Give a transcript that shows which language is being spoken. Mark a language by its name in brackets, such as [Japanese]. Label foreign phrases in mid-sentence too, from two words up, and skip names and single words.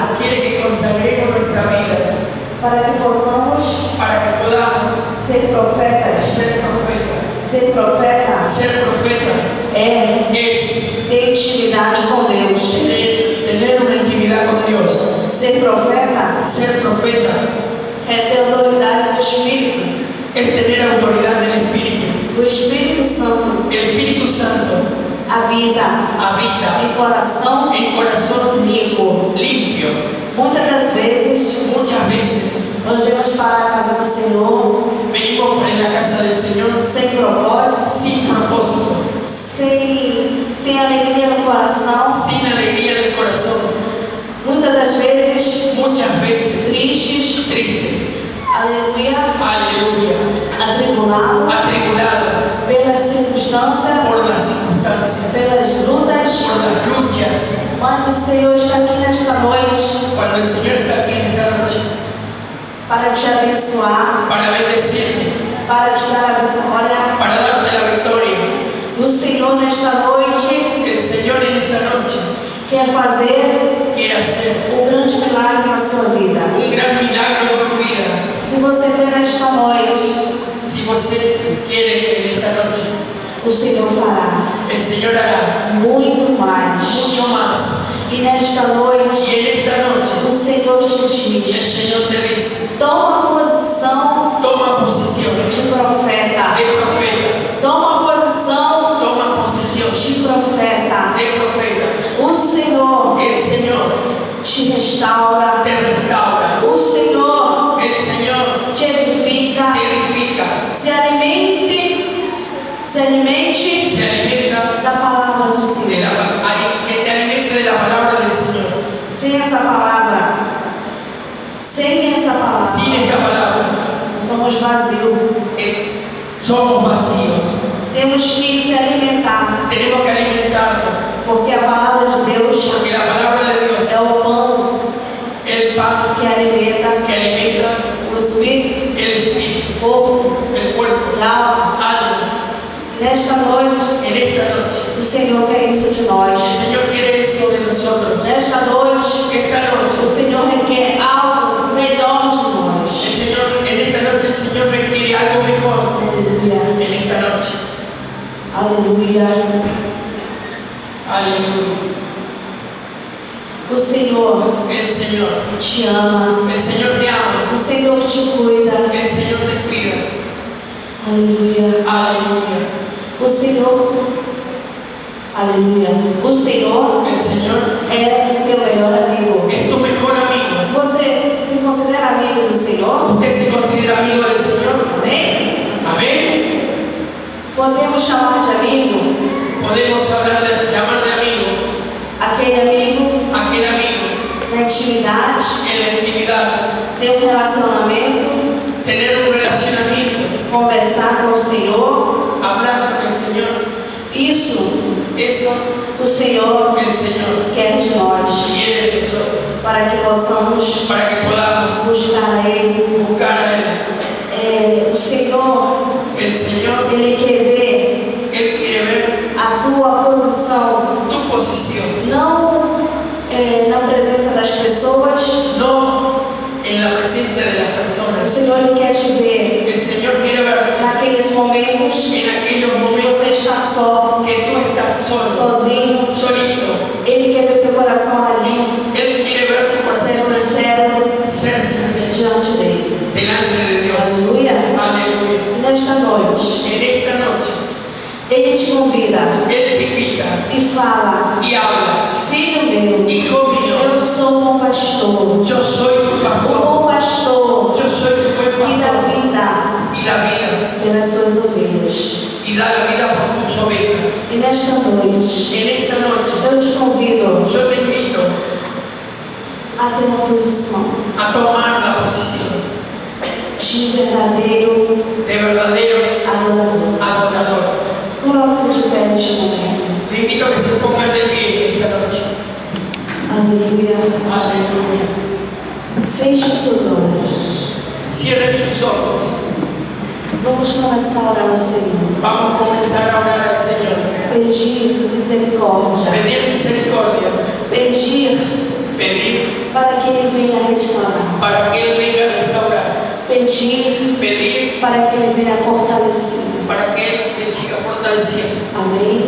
[Spanish] Quiere que consagremos nuestra vida [Portuguese] para que possamos [Spanish] para que podamos Ser profeta. Ser profeta. Ser profeta Ser profeta es [Portuguese] ter intimidade com Deus. [Spanish] tener una intimidad con Dios. [Portuguese] Ser profeta [Spanish] Ser profeta [Portuguese] é ter autoridade do Espírito. [Spanish] es tener autoridad en el Espíritu. [Portuguese] O Espírito Santo [Spanish] El Espíritu Santo [Portuguese] habita [Spanish] habita [Portuguese] em coração [Spanish] en corazón [Portuguese] limpo. [Spanish] limpio. [Portuguese] Muitas das vezes [Spanish] Muchas veces [Portuguese] nós devemos para a casa do Senhor [Spanish] venimos en la casa del Señor [Portuguese] sem propósito, [Spanish] sin propósito, [Portuguese] sem alegria no coração. [Spanish] sin alegría en el corazón, [Portuguese] Muitas das vezes [Spanish] muchas veces [Portuguese] tristes, [Spanish] triste, [Portuguese] aleluia, [Spanish] aleluya, [Portuguese] atribulado [Spanish] atribulado [Portuguese] pelas circunstâncias, [Spanish] por las circunstancias, [Portuguese] pelas lutas. [Spanish] por las luchas. [Portuguese] Mas o Senhor está aqui nesta noite [Spanish] Cuando el Señor está aquí en esta noche [Portuguese] para te abençoar, [Spanish] para bendecirte, [Portuguese] para te dar a vitória. [Spanish] para darte la victoria, [Portuguese] E o Senhor nesta noite [Spanish] el Señor en esta noche [Portuguese] quer fazer [Spanish] quiere hacer [Portuguese] um grande milagre na sua vida. [Spanish] un gran milagro en tu vida. [Portuguese] Se você quer nesta noite, [Spanish] Si você quiere en esta noche, [Portuguese] o Senhor fará [Spanish] el Señor hará [Portuguese] muito mais. [Spanish] mucho más. [Portuguese] E nesta noite, [Spanish] Y en esta noche [Portuguese] o Senhor te [Spanish] el [Portuguese] diz: [Spanish] Señor te dice, [Portuguese] toma posição [Spanish] toma posición [Portuguese] de profeta. [Spanish] de profeta, [Portuguese] Toma posição [Spanish] toma posición [Portuguese] de profeta. [Spanish] de profeta. [Portuguese] O Senhor [Spanish] El Señor [Portuguese] te restaura. [Spanish] te restaura, [Portuguese] O Senhor [Spanish] el Señor [Portuguese] te edifica. [Spanish] te edifica, [Portuguese] Se alimente [Spanish] se alimenta [Portuguese] da palavra do [Spanish] de [Portuguese] Senhor. [Spanish] que te alimente de la palabra del Señor. [Portuguese] Sem essa palavra, sem essa palavra, [Spanish] Sin esta palabra [Portuguese] somos vazios. [Spanish] somos vacíos. [Portuguese] Temos que se alimentar, [Spanish] Tenemos que alimentarnos, [Portuguese] porque a palavra de Deus [Spanish] porque la palabra de Dios, [Portuguese] é o pão [Spanish] el pan [Portuguese] que alimenta [Spanish] que alimenta [Portuguese] o espírito, [Spanish] el espíritu, [Portuguese] o corpo [Spanish] el cuerpo, [Portuguese] e a alma. [Spanish] alma. [Portuguese] Nesta noite, [Spanish] En esta noche, [Portuguese] o Senhor quer isso de nós. [Spanish] el Señor quiere eso de nosotros. [Portuguese] Nesta noite, [Spanish] Esta [Portuguese] o [Spanish] noche, [Portuguese] Senhor requer algo melhor de [Spanish] el [Portuguese] nós. [Spanish] Señor, en esta noche el Señor me quiere algo mejor. [Portuguese] Aleluia, [Spanish] En esta noche, [Portuguese] aleluia. [Spanish] aleluya. [Portuguese] O Senhor [Spanish] El Señor, [Portuguese] te ama, [Spanish] el Señor te ama, [Portuguese] o Senhor te cuida. [Spanish] el Señor te cuida. [Portuguese] Aleluia. [Spanish] Aleluya. [Portuguese] O Senhor, aleluia. O Senhor [Spanish] El Señor [Portuguese] é teu melhor amigo. [Spanish] es tu mejor amigo. [Portuguese] Você se considera amigo do Senhor? [Spanish] ¿Usted se considera amigo del Señor? [Portuguese] Amém? [Spanish] Amén. [Portuguese] Podemos chamar de amigo [Spanish] Podemos llamar de amigo [Portuguese] aquele amigo [Spanish] aquel amigo [Portuguese] na intimidade, [Spanish] en la intimidad, [Portuguese] ter um relacionamento, [Spanish] tener un relacionamiento, [Portuguese] conversar com o Senhor. [Spanish] hablar con el Señor. [Portuguese] Isso [Spanish] Eso [Portuguese] o Senhor [Spanish] el Señor [Portuguese] quer de nós, [Spanish] quiere de nosotros [Portuguese] para que possamos [Spanish] para que podamos [Portuguese] buscar a Ele. [Spanish] buscar a Él. [Portuguese] O Senhor, [Spanish] El Señor, [Portuguese] Ele quer ver [Spanish] Él quiere ver [Portuguese] a tua posição, [Spanish] tu posición, [Portuguese] não na presença das pessoas. [Spanish] no en la presencia de las [Portuguese] O [Spanish] personas. [Portuguese] Senhor Ele quer te ver [Spanish] El Señor quiere ver [Portuguese] naqueles momentos [Spanish] en aquellos [Portuguese] que [Spanish] momentos [Portuguese] você está só, [Spanish] que tú estás solo, [Portuguese] sozinho. [Spanish] solito. [Portuguese] Ele quer ver teu coração ali, [Spanish] Él quiere ver tu [Portuguese] ser [Spanish] corazón [Portuguese] sincero [Spanish] ser sincero [Portuguese] diante dele. [Spanish] delante de Dios. [Portuguese] Aleluia. [Spanish] Aleluya. [Portuguese] E nesta noite, [Spanish] En esta noche, [Portuguese] Ele te convida [Spanish] Él te invita [Portuguese] e fala: [Spanish] y habla. [Portuguese] Filho meu, [Spanish] Hijo mío, [Portuguese] eu sou um bom pastor. [Spanish] yo soy tu [Portuguese] O [Spanish] pastor. [Portuguese] bom pastor [Spanish] Yo soy tu buen [Portuguese] que dá [Spanish] pastor. [Portuguese] vida [Spanish] Y la vida, [Portuguese] pelas suas ovelhas. [Spanish] y da la vida por tus ovejas. [Portuguese] E nesta noite, [Spanish] En esta noche, [Portuguese] eu te convido [Spanish] yo te invito [Portuguese] a ter uma posição [Spanish] a tomar la posición [Portuguese] de verdadeiro [Spanish] de verdaderos [Portuguese] adorador. [Spanish] adoradores. [Portuguese] Coloque-se de pé neste momento. [Spanish] Le invito a que se pongan de pie esta noche. [Portuguese] Aleluia. [Spanish] Aleluya. [Portuguese] Feche os seus olhos. [Spanish] Cierren sus ojos. [Portuguese] Vamos começar a orar ao Senhor. [Spanish] Vamos a comenzar a orar al Señor. [Portuguese] Pedir misericórdia. [Spanish] Pedir misericordia. [Portuguese] Pedir [Spanish] Pedir [Portuguese] para que Ele venha restaurar. [Spanish] para que Él venga a restaurar. [Portuguese] pedir para que Ele venha fortalecer. [Spanish] para que Él te siga fortaleciendo. [Portuguese] Amém?